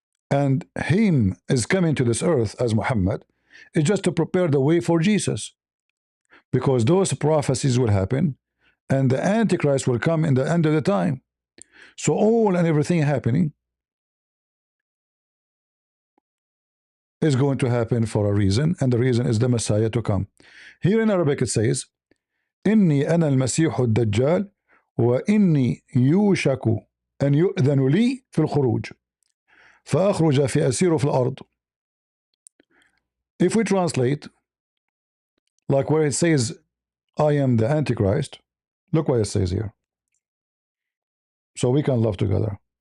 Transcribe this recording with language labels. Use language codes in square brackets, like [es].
[en] And him is coming to this earth as Muhammad is just to prepare the way for Jesus. Because those prophecies will happen and the Antichrist will come in the end of the time. So all and everything happening is going to happen for a reason, and the reason is the Messiah to come. [ar] Here in Arabic it says, إني أنا المسيح الدجال وإني يوشك أن يؤذن لي في الخروج فأخرج في أسير في الأرض. [en] If we translate, like where it says, I am the Antichrist, look what it says here. So we can love together.